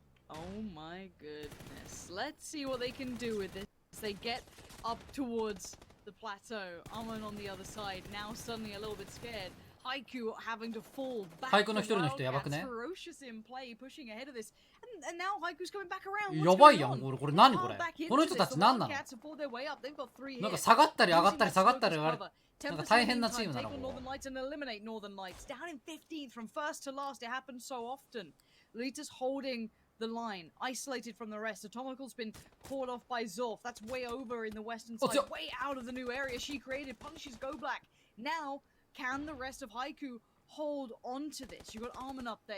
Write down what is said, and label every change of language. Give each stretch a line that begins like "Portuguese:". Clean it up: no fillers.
English: Oh my goodness. Let's see what they can do with this. They get up towards the plateau. Armin on the other side, now suddenly a little bit scared. Haiku having to fall back. Wildcats ferocious in play, pushing ahead of this. And now Haiku's coming back around.
Japanese: やばいやん、これ何これ。この人たち何なの？なんか下がったり上がったり下がったり上がる。なんか大変なチームなの。
English: Northern Lights and eliminate Northern Lights. Down in 15th from first to last. It happens so often. Lita's holding the line, isolated from the rest. Atomical's been caught off by Zorf. That's way over in the western side, way out of the new area she created. Punishes Go Black. Now, can the rest of Haiku hold on to this? You got Armin up there.